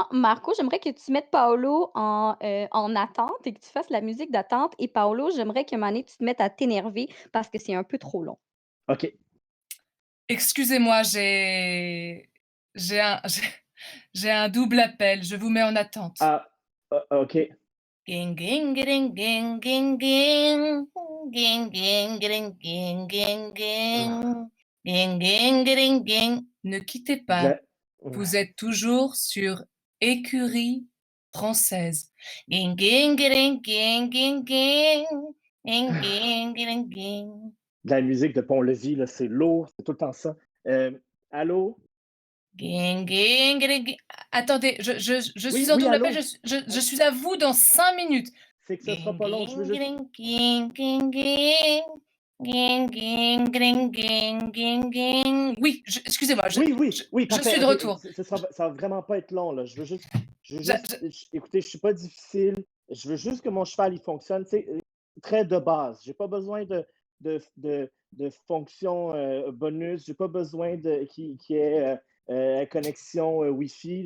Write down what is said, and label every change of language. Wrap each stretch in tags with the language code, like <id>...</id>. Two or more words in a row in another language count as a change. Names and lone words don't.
<fr>Marco, j'aimerais que tu mettes Paolo en attente et que tu fasses la musique d'attente. Et Paolo, j'aimerais qu'à un moment donné, tu te mettes à t'énerver parce que c'est un peu trop long. OK. Excusez-moi, j'ai un j'ai un double appel, je vous mets en attente. Ah, OK. Ging, ging, ging, ging, ging, ging. Ging, ging, ging, ging, ging, Ah, ging. Ging, ging, ging, ging. Ne quittez de pas, la vous êtes toujours sur Écurie française. Ging, ging, ging, ging, ging, ging. Ging, ging, ging, ging. de la musique de Pont-Levis, là, c'est lourd, c'est tout le temps ça. Allô? Ging, ging, ging, ging. Attendez, je Oui, suis en oui, double appel, allô? je suis à vous dans 5 minutes. C'est que ce sera Ging, pas long, je veux ging, juste. ging, ging, ging, ging. Ging, ging, ging, ging, ging, ging. Oui, excusez-moi, Oui, oui, oui, je parfait, suis de OK. retour. Ça va vraiment pas être long, là. Je je Écoutez, je suis pas difficile. Je veux juste que mon cheval, il fonctionne, tu sais, très de base. J'ai pas besoin de fonction bonus. J'ai pas besoin qu'il y ait connexion Wi-Fi.</fr>